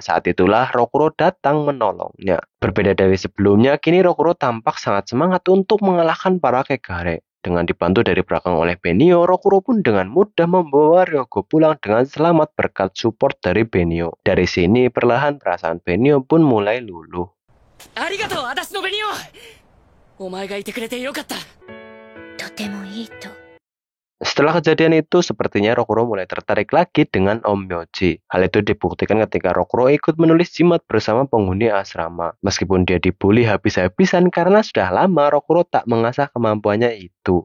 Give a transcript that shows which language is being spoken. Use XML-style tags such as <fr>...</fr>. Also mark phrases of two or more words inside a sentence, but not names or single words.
<id>Saat itulah Rokuro datang menolongnya. Berbeda dari sebelumnya, kini Rokuro tampak sangat semangat untuk mengalahkan para Kegare. Dengan dibantu dari belakang oleh Benio, Rokuro pun dengan mudah membawa Ryoko pulang dengan selamat berkat support dari Benio. Dari sini, perlahan perasaan Benio pun mulai luluh.</id> <ja>ありがとう、あだしの Benio！お前がいてくれてよかった.</ja> <id>Setelah kejadian itu, sepertinya Rokuro mulai tertarik lagi dengan Onmyoji. Hal itu dibuktikan ketika Rokuro ikut menulis jimat bersama penghuni asrama. Meskipun dia dibully habis-habisan karena sudah lama Rokuro tak mengasah kemampuannya itu.</id>